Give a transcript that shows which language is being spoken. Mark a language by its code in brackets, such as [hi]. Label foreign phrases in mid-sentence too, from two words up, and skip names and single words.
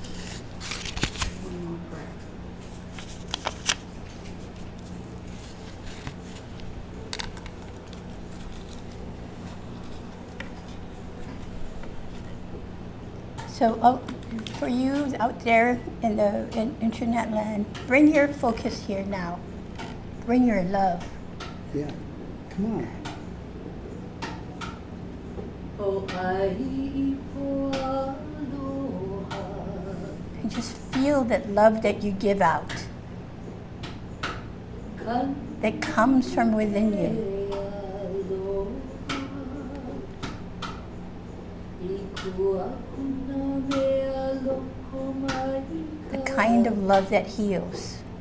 [en] So for you out there in the internet land, bring your focus here now. Bring your love. Yeah. Come on. [haw] O ai po aloha. [en] And just feel that love that you give out, that comes from within you. The kind of love that heals.